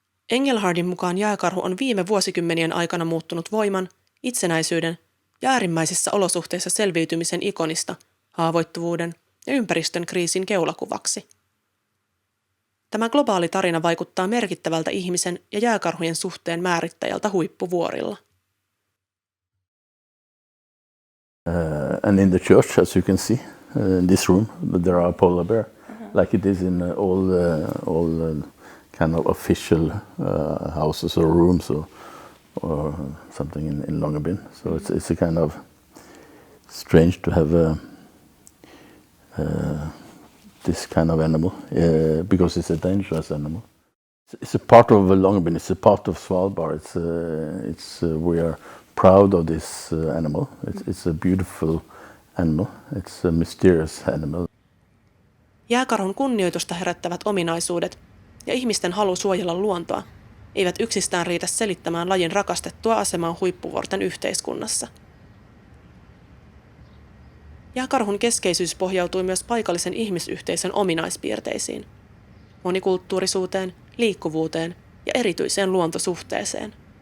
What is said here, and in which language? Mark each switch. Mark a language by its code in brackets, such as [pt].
[fi] Engelhardin mukaan jääkarhu on viime vuosikymmenien aikana muuttunut voiman, itsenäisyyden ja äärimmäisissä olosuhteissa selviytymisen ikonista haavoittuvuuden ja ympäristön kriisin keulakuvaksi. Tämä globaali tarina vaikuttaa merkittävältä ihmisen ja jääkarhujen suhteen määrittäjältä huippuvuorilla. [en] And in the church, as you can see, in this room, there are a polar bear, like it is in all kind of official houses or rooms or something in Longyearbyen. So it's a kind of strange to have this kind of animal because it's a dangerous animal. It's a part of Longyearbyen. It's a part of Svalbard. We are proud of this animal. It's a beautiful animal. It's a mysterious animal. [fi] Jääkarhun kunnioitusta herättävät ominaisuudet ja ihmisten halu suojella luontoa eivät yksistään riitä selittämään lajin rakastettua asemaa huippuvuorten yhteiskunnassa. Jääkarhun keskeisyys pohjautui myös paikallisen ihmisyhteisön ominaispiirteisiin, monikulttuurisuuteen, liikkuvuuteen ja erityiseen luontosuhteeseen.